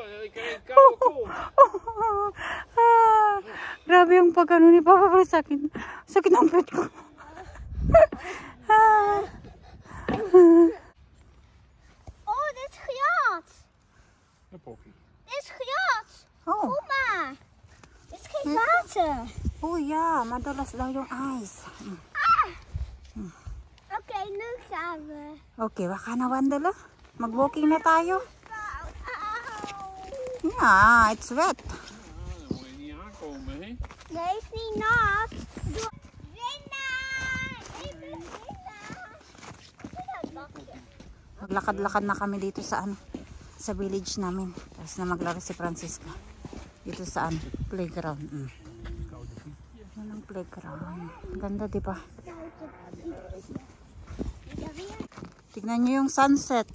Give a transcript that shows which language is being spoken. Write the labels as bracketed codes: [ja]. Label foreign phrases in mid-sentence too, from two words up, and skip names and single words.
[nl] Ik krijg een koude kont. [tl] Grabe yung pag-ano ni Papa, pero sakit. Sakit ang pet ko. [nl] Oh, dit is gejat. Een poppie. Dit is gejat. Oh. Kom maar. Dit is geen water. Oh ja, [tl] madulas daw yung ice. [nl] Oké, nu gaan we. [tl] Okay, baka na Wandala. Mag-walking na tayo. [nl] Auw. [en] Yeah, it's wet. [nl] Dan moet je niet aankomen, hè? Nee, is niet nat. Winnaar! Ik ben winnaar. Het bakje. [tl] Maglakad-lakad na kami dito sa ano, sa village namin. Tapos na maglaro si Francisca. Dito sa ano, playground. Yan ang playground. Ganda, di ba? Tignan nyo yung sunset.